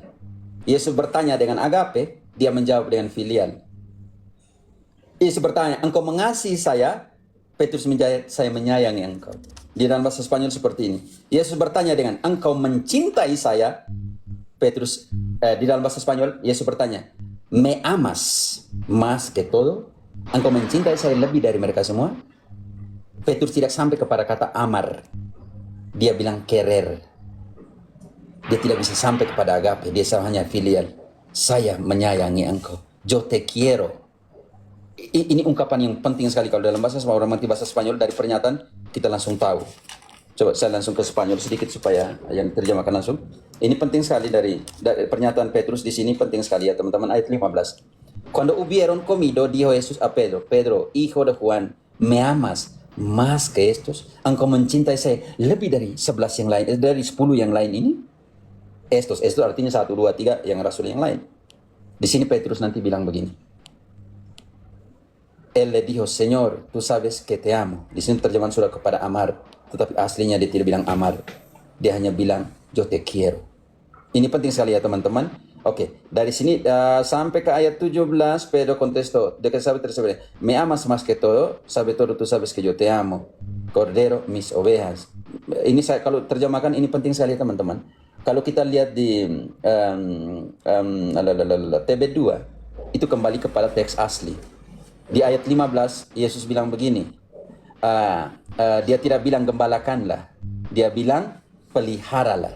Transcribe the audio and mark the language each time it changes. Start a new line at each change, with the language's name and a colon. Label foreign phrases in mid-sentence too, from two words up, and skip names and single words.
Indonesian: Yesus bertanya dengan agape, dia menjawab dengan filial. Yesus bertanya, engkau mengasihi saya? Petrus menjawab, saya menyayangi engkau. Di dalam bahasa Spanyol seperti ini. Yesus bertanya dengan, engkau mencintai saya? Petrus, di dalam bahasa Spanyol, Yesus bertanya,
Spanish: me amas más que todo?
Indonesian: Engkau mencintai saya lebih dari mereka semua? Petrus tidak sampai kepada kata amar. Dia bilang querer. Dia tidak bisa sampai kepada agape. Dia hanya filial. Saya menyayangi engkau.
Spanish: Yo te quiero.
Indonesian: Ini ungkapan yang penting sekali kalau dalam bahasa Spanyol. Orang mengerti bahasa Spanyol dari pernyataan kita langsung tahu. Coba saya langsung ke Spanyol sedikit supaya yang terjemahkan langsung. Ini penting sekali dari pernyataan Petrus di sini penting sekali ya teman-teman, ayat 15.
Spanish: Cuando hubieron comido, dijo Jesús a Pedro, Pedro, hijo de Juan, ¿me amas más que estos?
Indonesian: Engkau mencintai saya lebih dari 11 yang lain, dari 10 yang lain ini? Estos artinya 1, 2, 3 yang rasul yang lain. Di sini Petrus nanti bilang begini.
Spanish: Él le dijo, Señor, tú sabes que te amo.
Indonesian: Di sini terjemahan sudah kepada amar, tetapi aslinya dia tidak bilang amar. Dia hanya bilang,
Spanish: yo te quiero.
Indonesian: Ini penting sekali ya teman-teman. Oke, dari sini sampai ke ayat 17,
Spanish: Pedro contestó, de que sabe tercero, me amas más que todo, tú sabes que yo te amo. Cordero, mis ovejas.
Indonesian: Ini saya kalau terjemahkan ini penting sekali teman-teman. Kalau kita lihat di TB2, itu kembali kepada teks asli. Di ayat 15, Yesus bilang begini, dia tidak bilang gembalakanlah, dia bilang peliharalah.